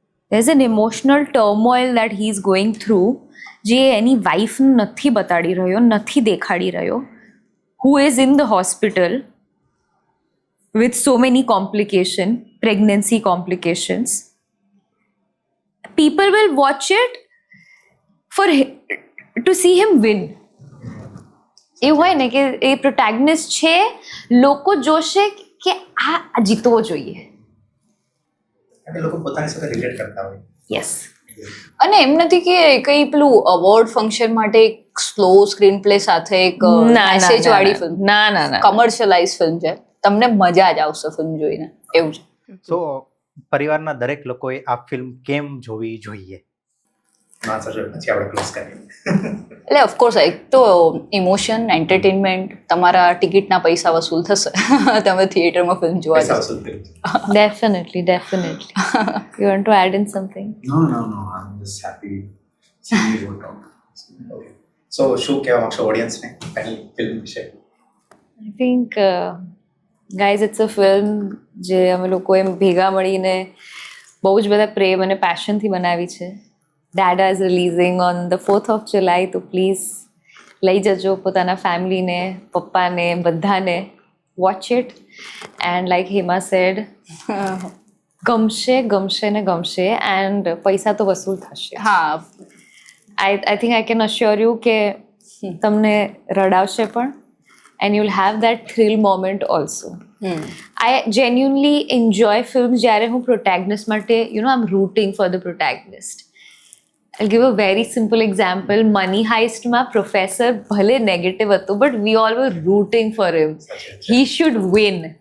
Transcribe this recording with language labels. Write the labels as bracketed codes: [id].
[en] there is an emotional turmoil that he is going through, [gu] જે એની વાઈફને નથી બતાડી રહ્યો, નથી દેખાડી રહ્યો, [en] who is in the hospital with so many complications, pregnancy complications. People will watch it to see him win. [gu] એવું હોય ને કે એ પ્રોટેગનિસ્ટ છે, લોકો જોશે કે આ જીતવો જોઈએ. અને લોકો પોતાની સાથે રિલેટ કરતા હોય. યસ. અને એમ નથી કે કઈ પેલું અવોર્ડ ફંક્શન માટે એક સ્લો સ્ક્રીન પ્લે સાથે એક મેસેજ વાળી ફિલ્મ, ના કમર્શિયલાઇઝ ફિલ્મ છે, તમને મજા જ આવશે ફિલ્મ જોઈને, એવું છે. સો પરિવારના દરેક લોકોએ આ ફિલ્મ કેમ જોવી જોઈએ? ના સર, પછી આપણે ક્લોઝ કરીએ. એટલે ઓફકોર્સ એક તો ઇમોશન, એન્ટરટેનમેન્ટ, તમારા ટિકિટના પૈસા વસૂલ થશે તમે થિયેટરમાં ફિલ્મ જોવા જશો. [en] Definitely. You want to add in something? No, I'm just happy seeing you talk. Okay. So, [gu] શું કહેવા માંગશો ઓડિયન્સને ફાઇનલ ફિલ્મ વિશે? [en] I think, guys, it's a film [gu] જે અમે લોકોએ ભેગા મળીને બહુ જ બધા પ્રેમ અને પેશનથી બનાવી છે. [en] Dada is releasing on the 4th of July, [gu] તો પ્લીઝ લઈ જજો પોતાના ફેમિલીને, પપ્પાને, બધાને. [en] watch it and like Hima said, ગમશે and [gu] પૈસા તો વસૂલ થશે. હા, [en] I think I can assure you [gu] કે તમને રડાવશે પણ, [en] and you'll have that thrill moment also. I genuinely enjoy films [gu] જ્યારે હું protagonist માટે, [en] I'm rooting for the protagonist. I'll give a very simple example. Money Heist માં professor ભલે negative હતો, but we all were rooting for him. He should win.